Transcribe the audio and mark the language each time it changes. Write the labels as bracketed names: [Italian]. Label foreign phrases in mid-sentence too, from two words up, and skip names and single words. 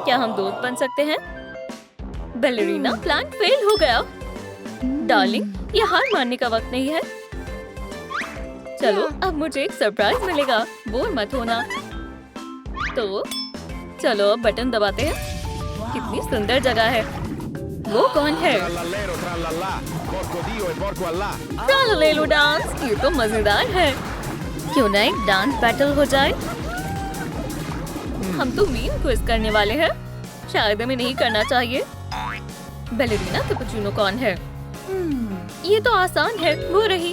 [Hindi] क्या हम दोस्त बन सकते हैं? बैलेरिना, प्लान फेल हो गया। डार्लिंग, ये हार मानने का वक्त नहीं है। चलो, अब मुझे एक सरप्राइज मिलेगा। बोर मत होना। तो चलो अब बटन दबाते हैं। कितनी सुंदर जगह है। वो कौन है? [Italian] Trallallero trallallà. Porco Dio e porco Allah. [Hindi] ट्राललेलो डांस, ये तो मजेदार है। क्यों ना एक डांस बैटल हो जाए? हम तो मीम क्विज करने वाले हैं। शायद हमें नहीं करना चाहिए। बैलेरिना कैपुचिनो कौन है? ये तो आसान है, वो रही।